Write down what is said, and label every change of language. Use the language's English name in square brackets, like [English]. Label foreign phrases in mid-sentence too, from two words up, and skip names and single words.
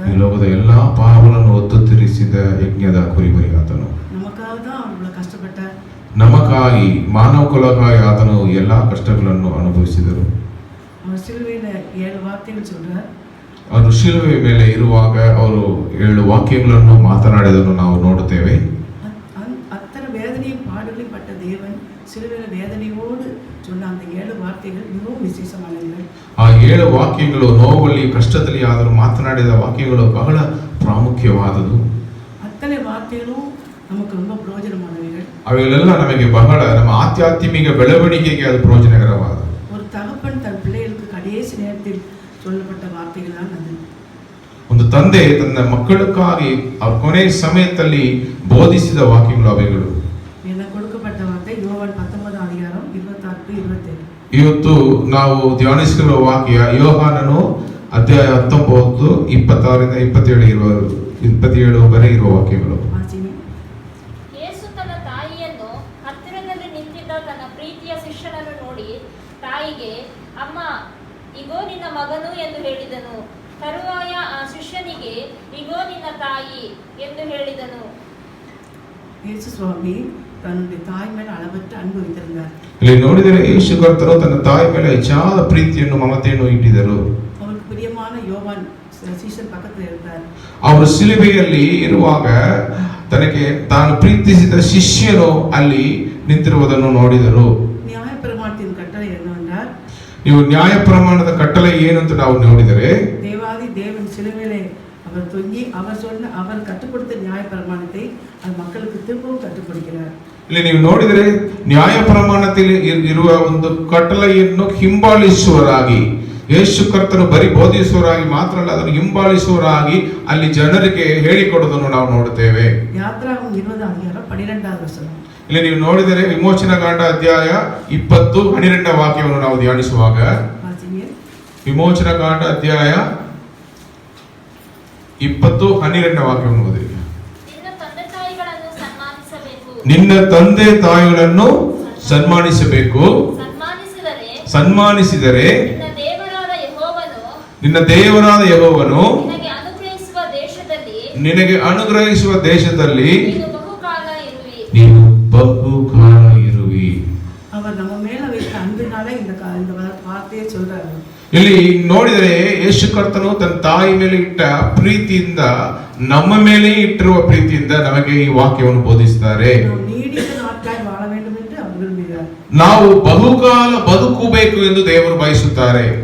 [Kannada] ಈ ಲೋಕದ ಎಲ್ಲಾ ಪಾಪಗಳನ್ನು ಹೊತ್ತು ತಿರಿಸಿದ ಯಜ್ಞದ ಕುರಿಮರಿ ಆತನು. ನಮಗಾದ ಅವರು ಕಷ್ಟಪಟ್ಟ, ನಮಗಾಗಿ ಮಾನವ ಕುಲಕ್ಕಾಗಿ ಆತನು ಎಲ್ಲಾ ಕಷ್ಟಗಳನ್ನು ಅನುಭವಿಸಿದರು. ಅವರು ಸಿಲುವೆಯಲ್ಲಿ 7 ವಾಕ್ಯಗಳು சொல்றார். ಅವರು ಶಿಲುವೆ ಮೇಲೆ ಇರುವಾಗ ಅವರು 7 ವಾಕ್ಯಗಳನ್ನು ಮಾತನಾಡಿದನ್ನು ನಾವು ನೋಡುತ್ತೇವೆ. [Tamil] அத்தனை வேதனையும் பாடுகளையும் பட்ட தேவன் சிலுவையில் வேதனையோடு சொன்ன அந்த 7 வார்த்தைகள் மிகவும் விசேஷமானது. [Kannada] ಆ 7 ವಾಕ್ಯಗಳು ನೋವಲ್ಲಿ, ಕಷ್ಟದಲ್ಲಿ ಆದರೂ ಮಾತನಾಡಿದ ವಾಕ್ಯಗಳು ಬಹಳ ಪ್ರಾಮುಖ್ಯವಾದದು. [Tamil] அத்தனை வார்த்தைகளும் நமக்கு ரொம்ப பிரயோஜனமானவைகள். [Kannada] ಅವೆಲ್ಲ ನಮಗೆ ಬಹಳ ನಮ್ಮ ಆಧ್ಯಾತ್ಮಿಕ ಬೆಳವಣಿಗೆಗೆ ಅದು ಪ್ರಯೋಜನಕರವಾದ. [Tamil] ஒரு தகப்பன் தன் பிள்ளைகளுக்கு கடைசி நேரத்தில் சொல்லப்பட்ட வார்த்தைகள் தான் அது. [Kannada] ಒಂದು ತಂದೆ ತನ್ನ ಮಕ್ಕಳಕ್ಕಾಗಿ ಅವ್ರ ಕೊನೆ ಸಮಯದಲ್ಲಿ ಬೋಧಿಸಿದ ವಾಕ್ಯಗಳು ಅವೆಗಳು. [Tamil] எனக்கு கொடுக்கப்பட்ட வார்த்தை யோவான் 19 அதிகாரம் 26-27. [Kannada] ಇವತ್ತು ನಾವು ಧ್ಯಾನಿಸಿರುವ ವಾಕ್ಯ ಯೋಹಾನನು ಅಧ್ಯಾಯ 19 26ರಿಂದ 27 ವರೆಗೆ ಇರುವ ವಾಕ್ಯಗಳು. ಯೇಸು ತನ್ನ ತಾಯಿಯನ್ನು ಹತ್ತಿರದಲ್ಲಿ ನಿಂತಿದ್ದ ತನ್ನ ಪ್ರೀತಿಯ ಶಿಷ್ಯನನ್ನು ನೋಡಿ ತಾಯಿಗೆ, ಅಮ್ಮ, ಇಗೋ ನಿನ್ನ ಮಗನು ಎಂದು ಹೇಳಿದನು. ತರುವಾಯ ಆ ಶಿಷ್ಯನಿಗೆ, ಇಗೋ ನಿನ್ನ ತಾಯಿ ಎಂದು ಹೇಳಿದನು. [Tamil] ಯೇಸು ಸ್ವಾಮಿ ತನ್ನುடைய தாய் மேல அளவற்ற அன்பு வைத்திருந்தார். [Kannada] ಇಲ್ಲಿ ನೋಡಿದರೆ ಯೇಸು ಕರ್ತನು ತನ್ನ ತಾಯಿ ಮೇಲೆ ಹೆಚ್ಚಾದ ಪ್ರೀತಿಯನ್ನು, ಮಮತೆಯನ್ನು ಇಟ್ಟಿದ್ದರು. ಅವರಿಗೆ ಪ್ರಿಯமான யோவான் ಶಿಷ್ಯನ ಪಕ್ಕದಲ್ಲಿ ಇರ್ತಾರೆ. ಅವರು ಶಿಲುಬೆಯಲ್ಲಿ ಇರುವಾಗ ತನಗೆ ತಾನು ಪ್ರೀತಿಸಿದ ಶಿಷ್ಯನು ಅಲ್ಲಿ ನಿಂತಿರುವುದನ್ನು ನೋಡಿದರು. ನ್ಯಾಯಪ್ರಮಾಣದ ಕಟ್ಟಳೆ என்னவென்றால், ನೀವು ನ್ಯಾಯ ಪ್ರಮಾಣದ ಕಟ್ಟಳೆ ಏನು ಅಂತ ನಾವು ನೋಡಿದರೆ, [Tamil] தேவாதி தேவன் சிலுவையிலே அவர் தொங்கி அவர் கற்றுக் கொடுத்த நியாய பிரமாணத்தை அது மக்களுக்கு திரும்பவும் கற்றுக் கொடுக்கிறார். [Kannada] ಇಲ್ಲಿ ನೀವು ನೋಡಿದರೆ ನ್ಯಾಯ ಪ್ರಮಾಣದಲ್ಲಿ ಇರುವ ಒಂದು ಕಟ್ಟಳೆಯನ್ನು ಹಿಂಬಾಲಿಸುವರಾಗಿ ಯೇಸು ಕರ್ತನು ಬರೀ ಬೋಧಿಸುವವರಾಗಿ ಮಾತ್ರ ಅಲ್ಲ, ಅದನ್ನು ಹಿಂಬಾಲಿಸುವವರಾಗಿ ಅಲ್ಲಿ ಜನರಿಗೆ ಹೇಳಿಕೊಡೋದನ್ನು ನಾವು ನೋಡುತ್ತೇವೆ. [Tamil] யாத்ராகமம் 20 வசனம். [Kannada] ಇಲ್ಲಿ ನೀವು ನೋಡಿದರೆ ವಿಮೋಚನಕಾಂಡ ಅಧ್ಯಾಯ 20:12 ವಾಕ್ಯವನ್ನು ನಾವು ಧ್ಯಾನಿಸುವಾಗ, [Tamil] வாசிங்க. [Kannada] ವಿಮೋಚನಕಾಂಡ ಅಧ್ಯಾಯ 20:12 ವಾಕ್ಯವನ್ನು ಓದಿ. ನಿನ್ನ ತಂದೆ ತಾಯಿಗಳನ್ನು ಸನ್ಮಾನಿಸಬೇಕು, ಸನ್ಮಾನಿಸಿದರೆ ನಿನ್ನ ದೇವರಾದ ಯೆಹೋವನು ನಿನಗೆ ಅನುಗ್ರಹಿಸುವ ದೇಶದಲ್ಲಿ ನೀನು ಬಹುಕಾಲ ಇರುವಿ. [Tamil] அவர் நம்ம மேல வைத்த அன்பினாலே இந்த வார்த்தையை சொல்றாரு. [Kannada] ಇಲ್ಲಿ ನೋಡಿದರೆ ಯೇಸು ಕರ್ತನು ತನ್ನ ತಾಯಿ ಮೇಲೆ ಇಟ್ಟ ಪ್ರೀತಿಯಿಂದ, ನಮ್ಮ ಮೇಲೆ ಇಟ್ಟಿರುವ ಪ್ರೀತಿಯಿಂದ ನಮಗೆ ಈ ವಾಕ್ಯವನ್ನು ಬೋಧಿಸುತ್ತಾರೆ. ನಾವು ಬಹುಕಾಲ ಬದುಕಬೇಕು ಎಂದು ದೇವರು ಬಯಸುತ್ತಾರೆ.